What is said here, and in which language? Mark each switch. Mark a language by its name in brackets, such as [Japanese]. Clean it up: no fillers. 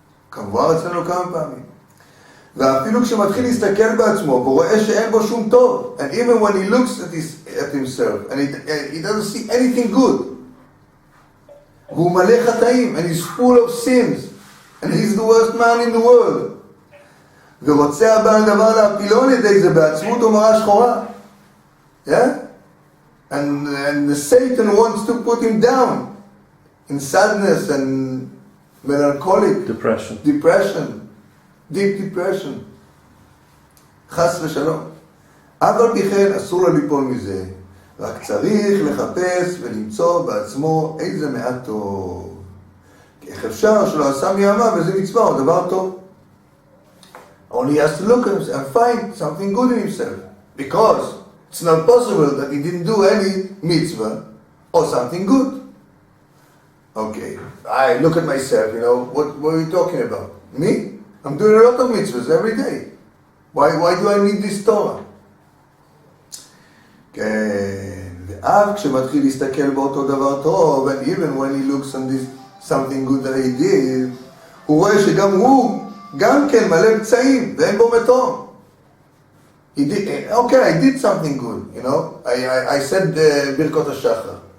[Hebrew] כמובן אצלנו כמה פעמים. ואפילו כשמתחיל להסתכל בעצמו, והוא רואה שאין בו שום טוב, [English] and even when he looks at himself, and he doesn't see anything good, [Hebrew] והוא מלא חטאים, [English] and he's full of sins, and he's the worst man in the world, [Hebrew] ורוצה הבעל דבר להפילו על ידי זה בעצמות ומראה שחורה, yeah? [English] And the Satan wants to put him down in sadness and melancholic depression, deep depression, חס ושלום. [Hebrew] אף על פי כן אסור לו ליפול מזה, רק צריך לחפש ולמצוא בעצמו איזה מעט טוב. כי איך אפשר שלא עשה מימיו וזה מצווה או דבר טוב. [English] Only he has to look at himself and find something good in himself. Because it's not possible that he didn't do any mitzvah or something good. Okay, I look at myself, what are you talking about? Me? I'm doing a lot of mitzvahs every day. Why do I need this Torah? [Hebrew] כן, ואף כשמתחיל להסתכל באותו דבר טוב, [English] and even when he looks on this something good that he did, [Hebrew] הוא רואה שגם הוא, גם כן מלא פצעים, ואין בו מתום. [English] Okay, I did something good, I said ברכות השחר.